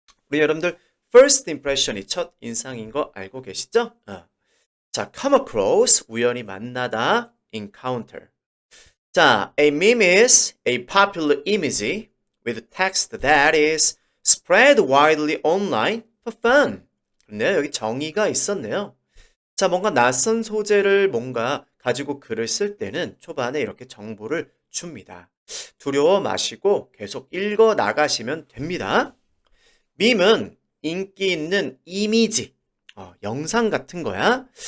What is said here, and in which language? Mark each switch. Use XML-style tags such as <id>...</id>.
<ko>우리 여러분들 first impression이 첫 인상인 거 알고 계시죠? 자, come across, 우연히 만나다, encounter.</ko> <en>자, a meme is a popular image with text that is spread widely online for fun.</en> <ko>근데 여기 정의가 있었네요. 자, 뭔가 낯선 소재를 뭔가 가지고 글을 쓸 때는 초반에 이렇게 정보를 줍니다. 두려워 마시고 계속 읽어 나가시면 됩니다. 밈은 인기 있는 이미지, 영상 같은 거야.</ko>